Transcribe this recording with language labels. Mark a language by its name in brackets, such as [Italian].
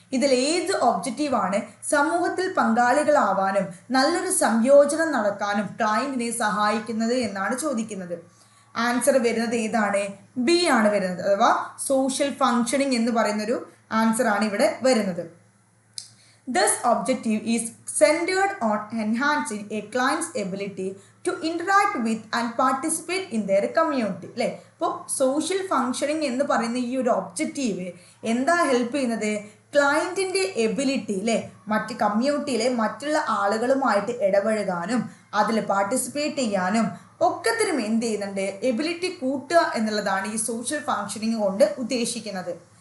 [Malayalam] ഇതിൽ ഏത് ഒബ്ജക്റ്റീവാണ് സമൂഹത്തിൽ പങ്കാളികളാവാനും നല്ലൊരു സംയോജനം നടക്കാനും ക്ലയൻറ്റിനെ സഹായിക്കുന്നത് എന്നാണ് ചോദിക്കുന്നത്. ആൻസർ വരുന്നത് ഏതാണ്? ബി ആണ് വരുന്നത്, അഥവാ സോഷ്യൽ ഫങ്ഷനിങ് എന്ന് പറയുന്നൊരു ആൻസർ ആണ് ഇവിടെ വരുന്നത്. [English] This objective is centered on enhancing a client's ability to interact with and participate in their community. [Malayalam] അല്ലേ? അപ്പോൾ സോഷ്യൽ ഫങ്ഷനിങ് എന്ന് പറയുന്ന ഈ ഒരു ഒബ്ജക്റ്റീവ് എന്താ ഹെൽപ്പ് ചെയ്യുന്നത്? ക്ലയൻറ്റിൻ്റെ എബിലിറ്റി അല്ലേ, മറ്റ് കമ്മ്യൂണിറ്റിയിലെ മറ്റുള്ള ആളുകളുമായിട്ട് ഇടപഴകാനും അതിൽ പാർട്ടിസിപ്പേറ്റ് ചെയ്യാനും ഒക്കത്തിനും എന്ത് ചെയ്യുന്നുണ്ട്? എബിലിറ്റി കൂട്ടുക എന്നുള്ളതാണ് ഈ സോഷ്യൽ ഫങ്ഷനിങ് കൊണ്ട് ഉദ്ദേശിക്കുന്നത്.